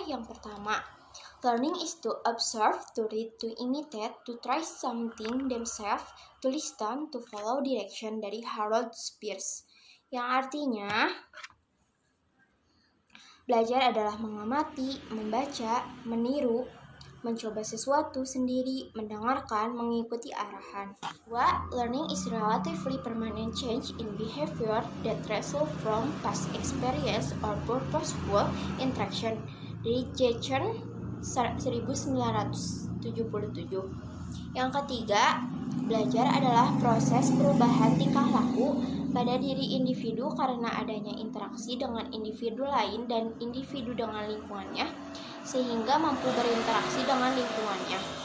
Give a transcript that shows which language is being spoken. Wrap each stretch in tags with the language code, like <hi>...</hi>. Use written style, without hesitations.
<id>Yang pertama,</id> <en>learning is to observe, to read, to imitate, to try something themselves, to listen, to follow direction</en> <id>dari</id> <en>Harold Spears.</en> <id>Yang artinya belajar adalah mengamati, membaca, meniru, mencoba sesuatu sendiri, mendengarkan, mengikuti arahan. Dua,</id> <en>learning is relatively permanent change in behavior that result from past experience or purposeful interaction.</en> <id>Dari Jackson 1977. Yang ketiga, belajar adalah proses perubahan tingkah laku pada diri individu karena adanya interaksi dengan individu lain dan individu dengan lingkungannya, sehingga mampu berinteraksi dengan lingkungannya.</id>